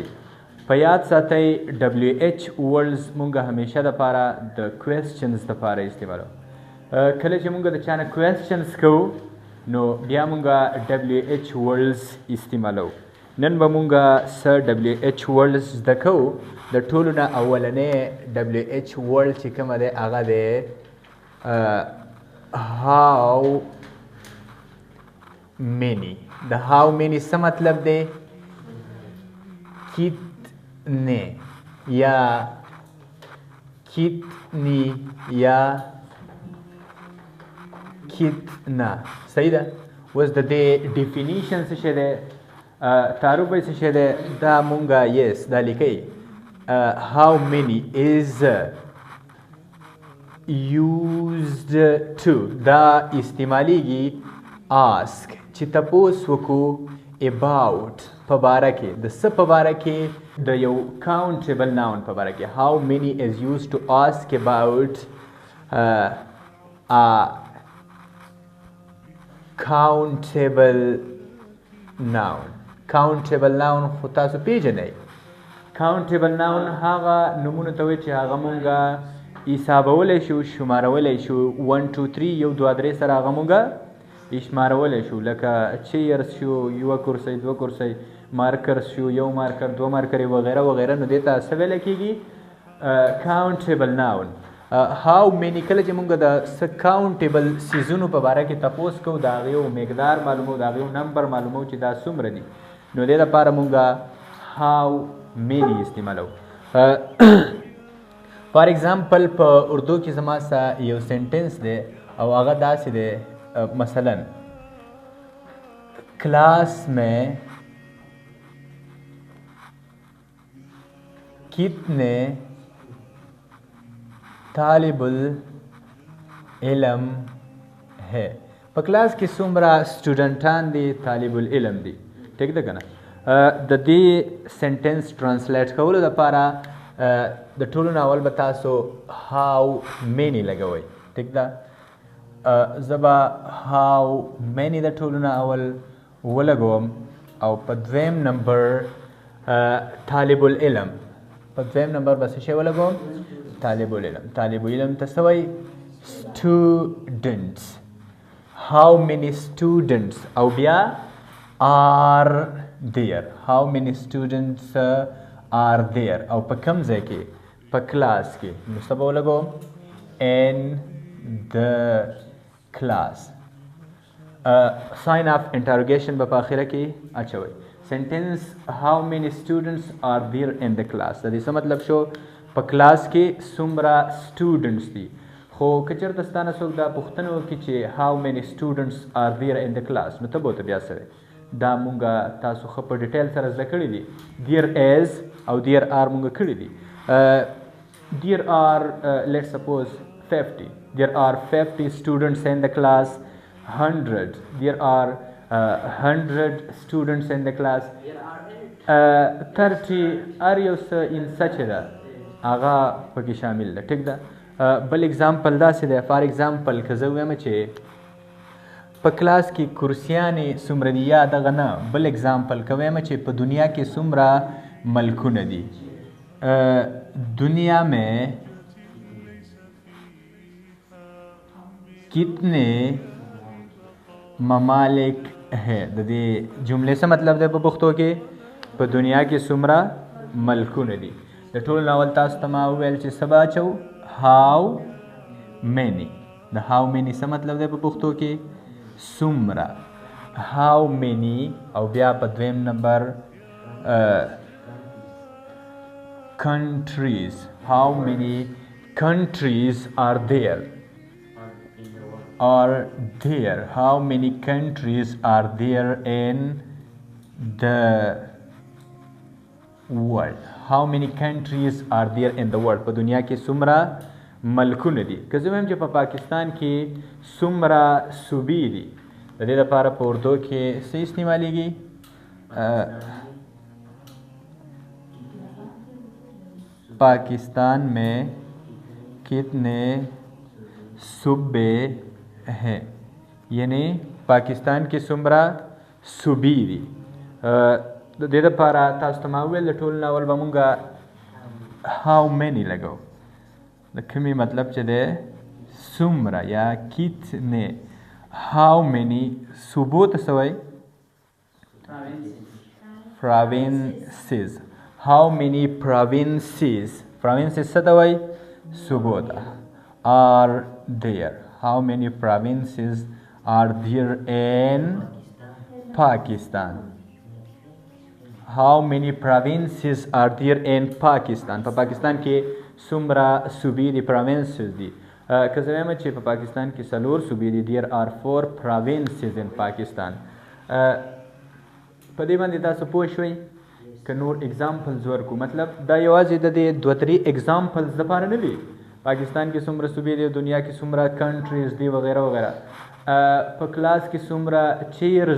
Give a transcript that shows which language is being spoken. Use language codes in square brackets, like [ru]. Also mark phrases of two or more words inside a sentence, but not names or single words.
[ps] په یاد ساتئ [en] WH words [ps] مونږ همیشه دپاره د کوېسچنز دپاره استعمالوو. کله چې مونږ د چا نه کوېسچنز کوو نو بیا مونږ [en] WH words [ps] استعمالوو. نن به مونږ څه [en] WH words [ps] زده کوو. د ټولو نه اولنی [en] WH word [ps] چې کومه دی هغه دی [en] how many. [ps] د [en] how many [ps] څه مطلب دی؟ [ur] کتنے یا کتنی یا کتنا. [ps] صحیح ده. اوس د دې ډیفینیشن څه شی دی؟ تعارف یې څه شی دی؟ دا مونږ یس دا لیکئ. [en] How many is used to. [ps] دا استعمالیږي ask چې تپوس وکړو about په باره کې د څه په باره کې د یو [en] countable noun [ps] په باره کې. [en] How many is used to ask about a countable noun. countable noun [ps] خو تاسو پیژنئ. [en] countable noun [ps] هغه نومونو ته وایي چې هغه مونږ حسابولی شو، شمارولی شو. 1 2 3 یو دوه درې سره هغه مونږ شمارولی شو. لکه چیرز شو، یوه کرسۍ، دوه کرسۍ، مارکرز شو، یو مارکر، دوه مارکرې وغیره وغیره. نو دې ته څه ویلی کېږي؟ [en] countable noun. how many [ps] کله چې مونږ د څه countable څیزونو په باره کې تپوس کوو د هغې یو مقدار معلومو، د هغې یو نمبر معلومو چې دا څومره دي، نو دې دپاره مونږ [en] how many [ps] استعمالو. [en] for example [ps] په اردو کې زما سره یو سینټنس دی او هغه داسې دی مثلا [ur] کلاس میں کتنے طالب العلم ہے. [ps] په کلاس کې څومره سټوډنټان دي، طالبُ العلم دي. ټیک ده که نه؟ د دې [en] sentence translate [ps] کولو دپاره د ټولو نه اول به تاسو [en] how many [ps] لګوئ. ټیک ده؟ زه به [en] how many [ps] د ټولو نه اول ولګوم او په دویم نمبر طالب العلم، په دویم نمبر به څه شی ولګوم؟ طالب العلم. طالب العلم ته څه وایي؟ students. [en] how many students [ps] او بیا [en] are there. how many students are there [ps] او په کوم ځای کې؟ په کلاس کې. نو څه به ولګوم؟ [en] in the class. sign of interrogation [ps] به په آخره کې اچوئ. [en] sentence how many students are there in the class. [ps] د دې څه مطلب شو؟ په کلاس کې څومره students دي. خو که چېرته ستا نه څوک دا پوښتنه وکړي چې [en] how many students are there in the class [ps] نو ته به ورته بیا څه وایې؟ دا مونږ تاسو ښه په ډیټیل سره زده کړي دي. [en] there is [ps] او [en] there are [ps] مونږ کړي دي. [en] there are let's suppose 50. there are 50 students in the class. 100. there are 100 students in the class. 30 are [ps] یو څه [en] in such [ps] ده هغه پکې شامل ده. ټیک ده؟ بل اگزامپل داسې دی. [en] for example [ps] که زه ووایم چې په کلاس کې کرسیانې څومره دي یا دغه نه. بل اگزامپل که ووایم چې په دنیا کې څومره ملکونه دي. [ur] دنیا میں کتنے ممالک ہے. [ps] د دې جملې څه مطلب دی په پښتو کې؟ په دنیا کې څومره ملکونه دي. د ټولو نه اول تاسو ته ما وویل چې څه به اچوو؟ [en] how many. د how many [ps] څه مطلب دی په پښتو کې څومره [en] how many [ps] او بیا په دویم نمبر [en] countries how many countries are there how many countries are there in the world how many countries are there in the world [ps] په دنیا کې څومره ملکونه دي که زه وایم چې په پاکستان کې څومره صوبې دي د دې لپاره په اردو کې څه استعمالیږي [ur] پاکستان میں کتنے صوبے ہیں یعنی [ps] पाकिस्तान کې څومره صوبې دي د دې لپاره تاسو ته ما وویل د ټول ناول به مونږ [en] how many [ps] لګو د کومې مطلب چې دی څومره یا کتنے [en] how many [ps] صوبو ته څه وایي [en] provinces how many provinces [ps] څه ته وایي صوبو ته [en] are there how many provinces are there in Pakistan how many provinces are there in Pakistan [ps] په پاکستان کې څومره صوبې دي [en] provinces [ps] دي که زه وایم چې په پاکستان کې 4 صوبې دي [en] there are 4 provinces in Pakistan [ps] په دې باندې تاسو پوه شوئ که نور اگزامپلز ورکو مطلب دا یوازې د دې 2-3 اگزامپلز لپاره نه دي پاکستان کې څومره صوبې دي دنیا کې څومره کنټریز دي وغیره وغیره په کلاس کې څومره چیرز